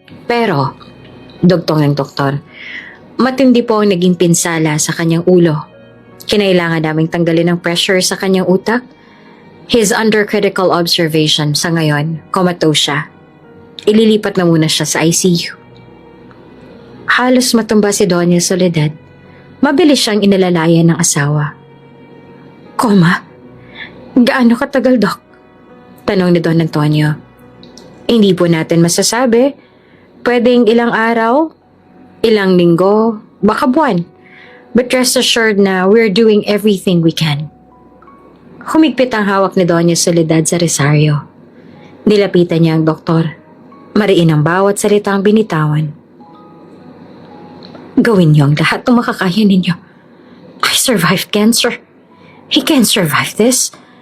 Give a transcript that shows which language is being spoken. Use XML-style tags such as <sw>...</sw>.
<tl>Pero, dugtong ng doktor, matindi po ang naging pinsala sa kanyang ulo. Kinailangan naming tanggalin ang pressure sa kanyang utak.</tl> <en>He's under critical observation</en> <tl>sa ngayon. Comatose siya. Ililipat na muna siya sa ICU. Halos matumba si Doña Soledad. Mabilis siyang inalalayan ng asawa. Koma? Gaano katagal, Doc? Tanong ni Don Antonio. Hindi po natin masasabi. Pwedeng ilang araw, ilang linggo, baka buwan.</tl> <en>But rest assured na we're doing everything we can.</en> <tl>Humigpit ang hawak ni Doña Soledad sa resaryo. Nilapitan niya ang doktor. Mariin ang bawat salitang binitawan. Gawin niyo ang lahat ng makakaya ninyo.</tl> <en>I survived cancer. He can survive this.</en>